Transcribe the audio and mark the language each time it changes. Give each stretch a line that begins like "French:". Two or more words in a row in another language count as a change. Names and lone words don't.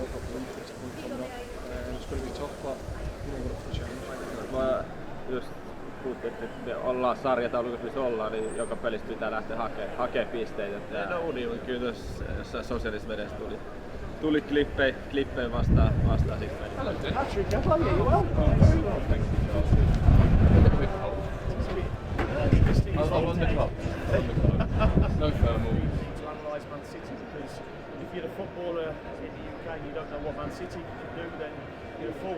English: It's going to be tough, but we've got to push it.
Finnish: puhuttu, että me ollaan sarjataulukossa, missä ollaan, niin joka pelistä pitää lähteä hakemaan pisteitä. No niin, kyllä tuossa sosiaalisessa mediassa tuli klippejä vastaan sitten.
English: Hello, Patrick. How are you? You well? Very well, thank you. I'm on the clock. No thermal. To analyse Man City, because if you're a footballer in the UK and you don't know what Man City can do, then you're a fool.